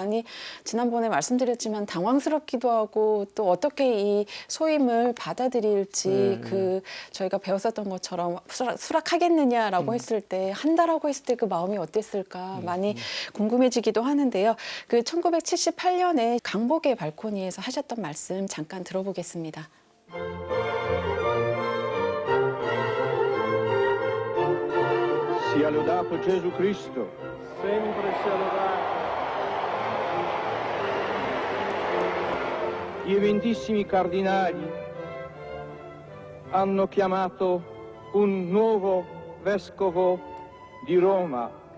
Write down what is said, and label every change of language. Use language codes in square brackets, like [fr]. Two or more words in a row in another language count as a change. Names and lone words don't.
[ko] 많이 지난번에 말씀드렸지만 당황스럽기도 하고 또 어떻게 이 소임을 받아들일지 네, 그 저희가 배웠었던 것처럼 수락하겠느냐라고 했을 때 한다라고 했을 때 그 마음이 어땠을까 많이 궁금해지기도 하는데요. 그 1978년에 강복의 발코니에서 하셨던 말씀 잠깐 들어보겠습니다. [it] Sia lodato Gesù Cristo. Sempre sia lodato. Gli eventissimi cardinali hanno chiamato un nuovo vescovo di Roma.